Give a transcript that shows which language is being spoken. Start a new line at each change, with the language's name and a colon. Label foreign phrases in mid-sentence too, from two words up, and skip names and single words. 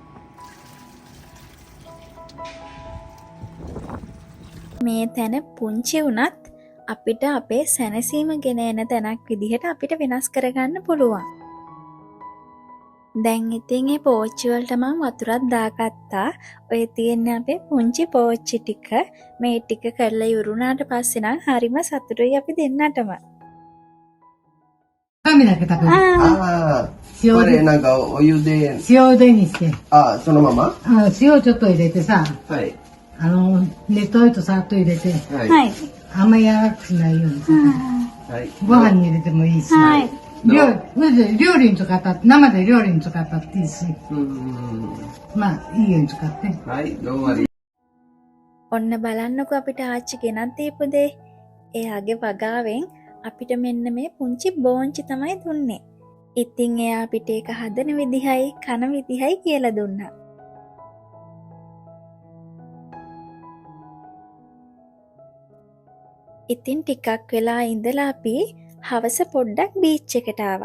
Sinhala: මේ තැන පුංචි වුණත් අපිට අපේ සැනසීම ගෙන එන තැනක් විදිහට අපිට වෙනස් කරගන්න පුළුවන්. දැන් ඉතින් මේ පෝච්චි වලට මම වතුරක් දාගත්තා. ඔය තියෙන්නේ අපේ පුංචි පෝච්චි ටික. මේ ටික කරලා ඉවරුණාට පස්සේ නම් හරිම සතුටුයි අපි දෙන්නටම.
Japanese: 紙だけ食べる。塩これで、なんかお湯で、塩でにして。そのまま塩ちょっと入れてさ、はい。熱湯とさっと入れて、はい。はい。あんまり柔らかくないようにさ、はい。ご飯に入れてもいいし、はい。料理に使った、生で料理に使ったっていいし、まあ、いいように使って。はい、どうもあり
Sinhala: ඔන්න බලන්නකෝ අපිට ආච්චි ගෙනත් දීපු දේ. එයාගේ වගාවෙන් අපිට මෙන්න මේ පුංචි බෝංචි තමයි දුන්නේ. ඉතින් එයා අපිට ඒක හදන විදිහයි කන විදිහයි කියලා දුන්නා. ඉතින් ටිකක් වෙලා ඉඳලා අපි හවස පොඩ්ඩක් බීච් එකට ආවා.